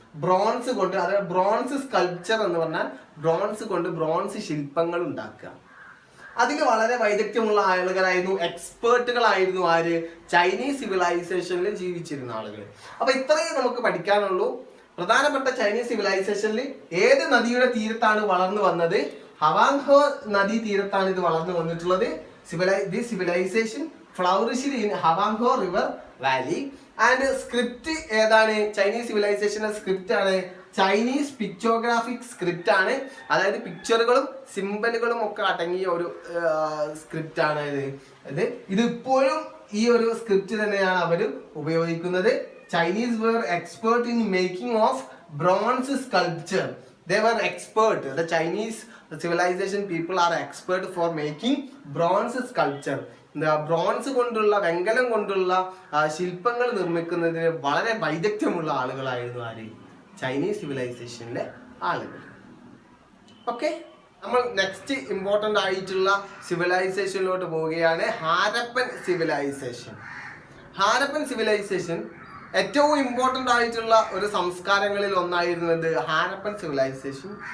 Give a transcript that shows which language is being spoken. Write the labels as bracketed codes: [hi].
[ml] Bronze കൊണ്ട്, അതായത് bronze sculpture എന്ന് പറഞ്ഞാൽ ബ്രോൺസ് കൊണ്ട് ബ്രോൺസ് ശില്പങ്ങൾ ഉണ്ടാക്കുക, അതിൽ വളരെ വൈദഗ്ധ്യമുള്ള ആളുകളായിരുന്നു, എക്സ്പേർട്ടുകളായിരുന്നു ആര്? ചൈനീസ് സിവിലൈസേഷനിൽ ജീവിച്ചിരുന്ന ആളുകൾ. അപ്പൊ ഇത്രയും നമുക്ക് പഠിക്കാനുള്ളൂ. പ്രധാനപ്പെട്ട ചൈനീസ് സിവിലൈസേഷനിൽ ഏത് നദിയുടെ തീരത്താണ് വളർന്നു വന്നത്? ഹവാങ്ഹോ നദീ തീരത്താണ് ഇത് വളർന്നു വന്നിട്ടുള്ളത്. [en] This civilization flourished in Hwangho River Valley. [ml] And script ഏതാണ്? ചൈനീസ് സിവിലൈസേഷന്റെ സ്ക്രിപ്റ്റ് ആണ് ചൈനീസ് പിക്ചോഗ്രാഫിക് സ്ക്രിപ്റ്റ് ആണ്. അതായത് പിക്ചറുകളും സിംബലുകളും ഒക്കെ അടങ്ങിയ ഒരു സ്ക്രിപ്റ്റ് ആണ് ഇത് ഇപ്പോഴും ഈ ഒരു സ്ക്രിപ്റ്റ് തന്നെയാണ് അവർ ഉപയോഗിക്കുന്നത്. [en] Chinese were expert in making of bronze sculpture. They were expert. The Chinese civilization people are expert for making bronze sculpture. [ml] Bronze കൊണ്ടുള്ള, വെങ്കലം കൊണ്ടുള്ള ശില്പങ്ങൾ നിർമ്മിക്കുന്നതിന് വളരെ വൈദഗ്ധ്യമുള്ള ആളുകളായിരുന്നു ആര്? ചൈനീസ് സിവിലൈസേഷനിലെ ആളുകൾ. ഓക്കെ, നമ്മൾ നെക്സ്റ്റ് ഇമ്പോർട്ടൻ്റ് ആയിട്ടുള്ള സിവിലൈസേഷനിലോട്ട് പോവുകയാണ്. ഹാരപ്പൻ സിവിലൈസേഷൻ. ഹാരപ്പൻ സിവിലൈസേഷൻ ഏറ്റവും ഇമ്പോർട്ടൻ്റ് ആയിട്ടുള്ള ഒരു സംസ്കാരങ്ങളിൽ ഒന്നായിരുന്നത് ഹാരപ്പൻ സിവിലൈസേഷൻ.